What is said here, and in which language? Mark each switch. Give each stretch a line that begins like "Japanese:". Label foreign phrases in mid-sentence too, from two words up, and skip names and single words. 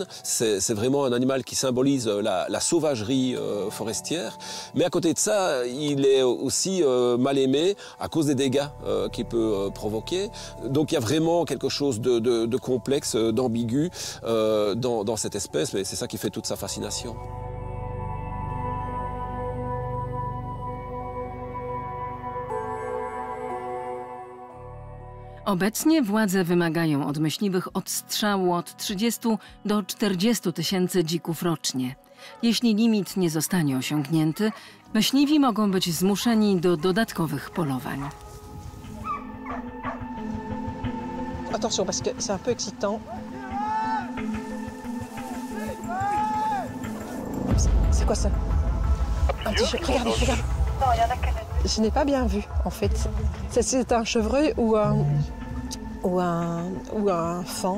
French: C'est vraiment un animal qui symbolise la sauvagerie forestière. Mais à côté de ça, il est aussi mal aimé à cause des dégâts qu'il peut provoquer. Donc il y a vraiment quelque chose de complexe, d'ambigu dans cette espèce. Mais c'est ça qui fait toute sa fascination.
Polish: Obecnie władze wymagają od myśliwych odstrzału od 30 do 40 tysięcy dzików rocznie. Jeśli limit nie zostanie osiągnięty, myśliwi mogą być zmuszeni do dodatkowych polowań.
French: Attention, parce que c'est un peu excitant. C'est quoi ça? Un petit chevreuil. Regarde, regarde. Non, il y en a que des... Je n'ai pas bien vu, en fait. C'est un chevreuil ou un faon.